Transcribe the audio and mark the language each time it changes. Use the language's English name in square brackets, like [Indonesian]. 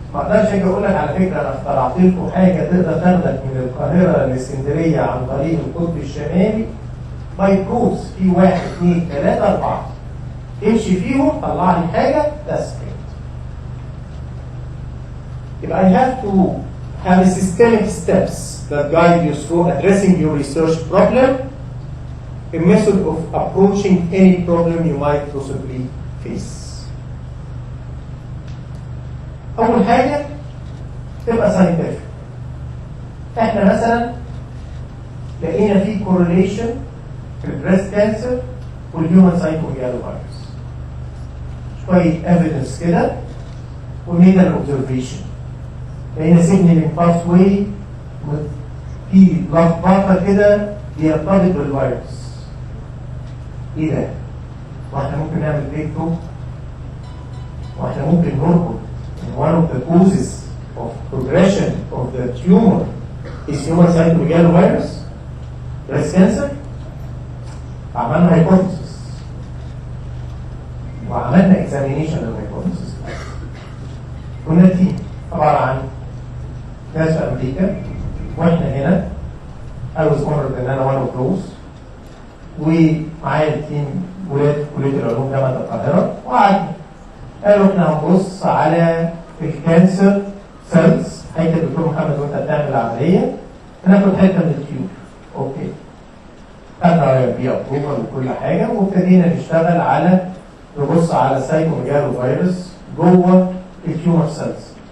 [Arabic] ما اقدرش اجي اقول لك على فكره انا اخترعت لكم حاجه تقدر تاخدك من القاهره لاسكندريه عن طريق القطب الشمالي باي كورس في 1 2 3 4 امشي فيهم طلع لي حاجه بس كده. [English] يبقى I have to have a systemic steps that guide you through addressing your research problem, a method of approaching any problem you might possibly face. [Arabic] أول حاجة تبقى scientific. إحنا مثلا لقينا في correlation في البريست كانسر والهيومن سايتوميجالو فيروس. شوية evidence كده وميد [English] an observation. [Arabic] لقينا signaling pathway في لخبطة كده بيرتبط بالفيروس. إيه ده؟ واحنا ممكن نعمل بريك ثرو؟ واحنا ممكن نربط [English] one of the causes of progression of the tumor is human cytomegalovirus, breast cancer. [Arabic] عملنا hypothesis وعملنا examination للhypothesis. كنا تيم عبارة عن ناس في أمريكا وإحنا هنا. [English] I was honored [Arabic] إن أنا [English] one of those. [Arabic] ومعايا تيم ولاد كلية العلوم جامعة القاهرة وقعدنا قالوا احنا هنبص على الكانسر سيلز. هيكل الدكتور محمد وانت بتعمل العمليه هناخد حته من التيوب. اوكي. خدنا بيه ابروفال وكل حاجه وابتدينا نشتغل على نبص على سايتوميجالو فيروس جوه التيومر سيلز.